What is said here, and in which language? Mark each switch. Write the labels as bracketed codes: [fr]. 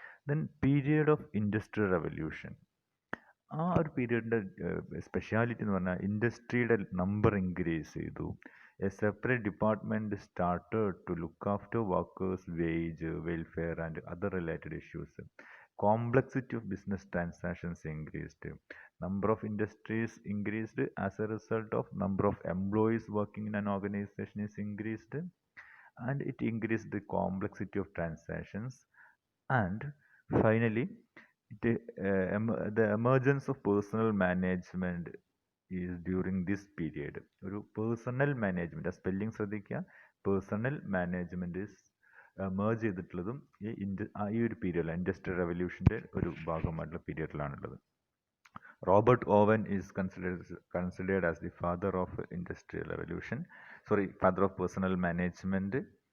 [en] Then period of industrial revolution. [ml] ആ ഒരു പീരീഡിൻ്റെ speciality എന്ന് പറഞ്ഞാൽ ഇൻഡസ്ട്രിയുടെ നമ്പർ ഇൻക്രീസ് ചെയ്തു. [en] A separate department started to look after workers wage, welfare and other related issues. Complexity of business transactions increased. Number of industries increased as a result of number of employees working in an organization is increased, and it increased the complexity of transactions. And finally, the emergence of personal management is during this period. [ml] ഒരു personnel management, ആ spelling ശ്രദ്ധിക്കുക. Personnel management is merge ചെയ്തിട്ടുള്ളതും ഈ ഒരു പീരിയഡിലാണ്, industrial റെവല്യൂഷൻ്റെ ഒരു ഭാഗമായിട്ടുള്ള പീരിയഡിലാണുള്ളത്. [en] Robert Owen is considered as the father of industrial revolution, father of personal management.